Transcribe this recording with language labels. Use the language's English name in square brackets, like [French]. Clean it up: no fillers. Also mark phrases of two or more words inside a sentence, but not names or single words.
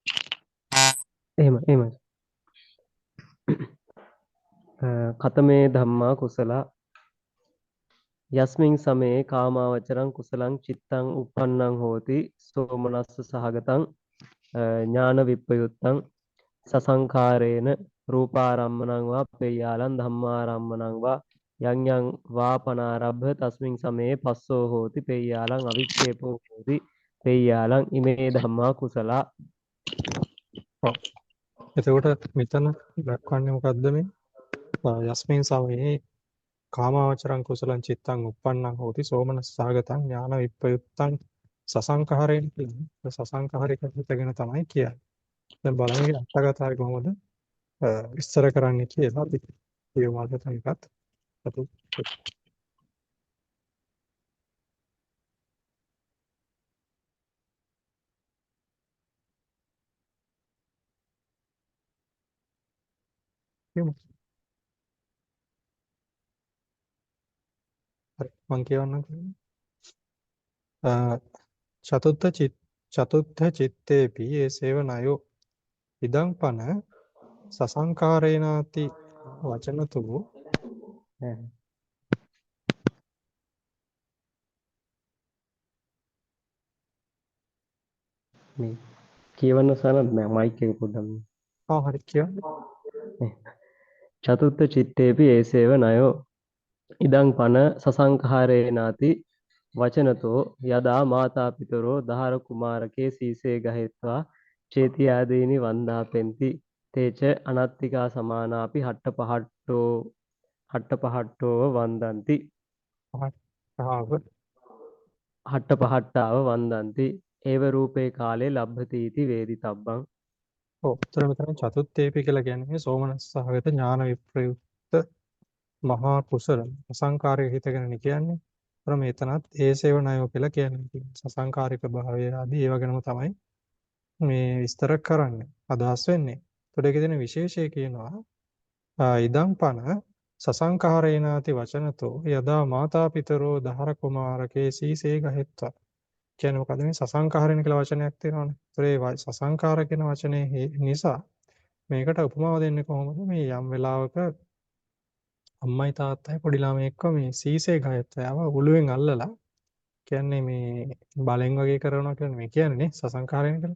[Pali] එහෙම කතමේ ධම්මා කුසල යස්මින් සමේ කාමාවචරං කුසලං චිත්තං uppannං හෝති සෝමනස්ස සහගතං ඥාන විප්පයුත්තං සසංඛාරේන රූපාරම්මණං වා පේයාලං ධම්මාරම්මණං වා යං යං වාපනාරබ්බ තස්මින් සමේ පස්සෝ හෝති පේයාලං අවික්ඛේපෝ හෝති පේයාලං ඉමේ ධම්මා කුසලා. [Sinhala] ඔව්. එතකොට මෙතන දක්වන්නේ මොකද්ද මේ? [Pali] යස්මින් සමයේ කාමාවචරං කුසලං චිත්තං uppannං හෝති සෝමනස්ස සහගතං ඥාන විප්පයුත්තං සසංඛාරේන කියන්නේ. [Sinhala] සසංඛාරික හිතගෙන තමයි කියන්නේ. දැන් බලන්න අටකතාවේ කොහොමද විස්තර කරන්න කියලා අපි කියමු අද තනිකත් අපි කියමු. හරි මම කියවන්නම්. [Pali] චතුත්ථ චිත්තේපි ඒසේව නයෝ ඉදං පන සසංකාරේනාති වචනතු [Sinhala] මේ කියවන්න සනත් නෑ මයික් එක පොඩ්ඩක් හරි කියන්න. [Pali] චතුත්ථ චිත්තේපි ඒසේව නයෝ ඉදං පන සසංඛාරේනාති වචනතෝ යදා මාතා පිතරෝ දහර කුමාරකේ සීසේ ගහෙත්වා චේති ආදීනි වන්දාපෙන්ති තේච අනත්තිකා සමානාපි හට්ට වන්දන්ති හට්ට පහට්ටාව වන්දන්ති ඒව රූපේ කාලේ ලබ්භති වේදිතබ්බං. [Sinhala] ඔව්. උතර මෙතන චතුත්තේපි කියලා කියන්නේ සෝමනස්ස සහගත ඥාන විප්‍රයුක්ත මහා කුසල අසංකාරික හිතගෙන කියන්නේ. උතර මෙතනත් [Pali] ඒසේව නයෝ [Sinhala] කියලා කියන්නේ. සසංකාරික භාවය ආදී ඒව ගැනම තමයි මේ විස්තර කරන්නේ. අදහස් වෙන්නේ. උතර ඒකේ තියෙන විශේෂය කියනවා [Pali] ඉදං පන සසංකාරේනාති වචනතෝ යදා මාතා පිතරෝ දහර කුමාරකේ සීසේ ගහෙත්වා කියන්නේ [Sinhala] මොකද මේ සසංකාරණ කියලා වචනයක් තියෙනවානේ. ඒ සසංකාර කියන වචනේ නිසා මේකට උපමාව දෙන්නේ කොහොමද? මේ යම් වෙලාවක අම්මයි තාත්තයි පොඩි ළමයෙක්ව මේ සීසේ ගහයත්වව උළුවෙන් අල්ලලා කියන්නේ මේ බලෙන් වගේ කරනවා කියන්නේ මේ කියන්නේ සසංකාරයෙන් කියලා.